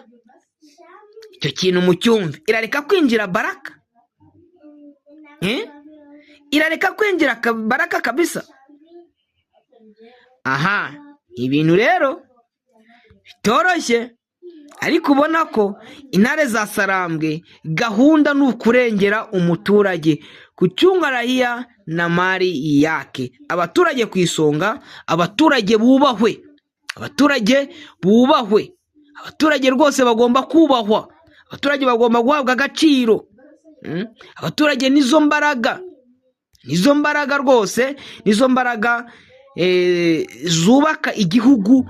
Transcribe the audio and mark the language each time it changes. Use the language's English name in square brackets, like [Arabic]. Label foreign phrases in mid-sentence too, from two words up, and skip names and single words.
[Kinyarwanda] Icyo kintu mu cyumve, irareka kwinjira Baraka, irareka kwinjira Baraka kabisa. Aha, ibintu rero bitoroshye, ariko ubona ko intare za Sarambwe gahunda ni ukurengera umuturage, [Swahili] kuchunga raia na mali yake. [Kinyarwanda] Abaturage ku isonga, abaturage bubahwe, abaturage rwose bagomba kubahwa, abaturage bagomba guhabwa agaciro. Abaturage nizo mbaraga rwose, nizo mbaraga zubaka igihugu.